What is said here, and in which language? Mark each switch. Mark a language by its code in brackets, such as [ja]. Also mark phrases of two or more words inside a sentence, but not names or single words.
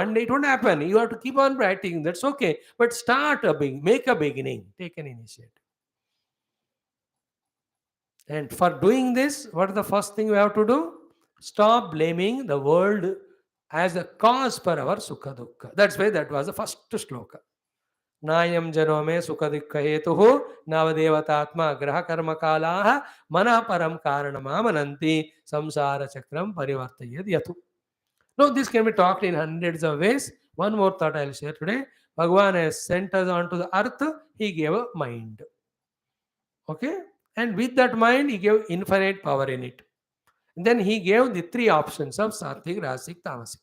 [en] One day it won't happen. You have to keep on practicing. That's okay. But start a make a beginning. Take an initiative. And for doing this, what is the first thing we have to do? Stop blaming the world as a cause for our [sa] sukha dukkha. [en] That's why that was the first shloka. [sa] नायम जनो में सुख दुख हेतु नवदेवतात्मा ग्रह कर्म काला मन परम कारण मनंती संसार चक्रम परिवर्तयेद यथु. [en] Now this can be talked in hundreds of ways. One more thought I'll share today. Bhagavan has sent us onto the earth. He gave a mind. Okay, and with that mind, he gave infinite power in it. And then he gave the three options of sattvic, rasic, tamasic.